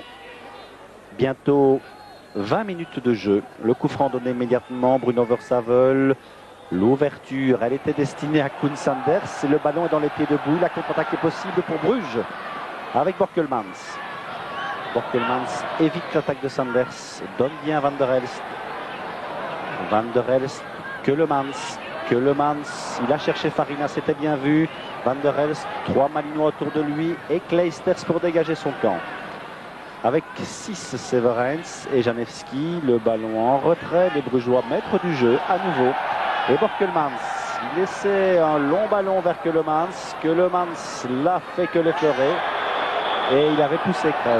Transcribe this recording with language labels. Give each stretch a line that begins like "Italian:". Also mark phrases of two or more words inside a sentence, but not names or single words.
French: Bientôt 20 minutes de jeu. Le coup franc donné immédiatement. Bruno Versavel. L'ouverture, elle était destinée à Koen Sanders. Le ballon est dans les pieds de Bouille. La contre-attaque est possible pour Bruges. Avec Borkelmans. Borkelmans évite l'attaque de Sanders. Donne bien Van der Elst. Van der Elst. Keulemans, il a cherché Farina, c'était bien vu. Van der Elst, 3 Malinois autour de lui et Kleisters pour dégager son camp. Avec 6 Severens et Janevski, le ballon en retrait, les Brugeois maîtres du jeu à nouveau. Et Borkelmans, il laissait un long ballon vers Keulemans. Keulemans l'a fait que l'effleurer et il avait poussé Crève.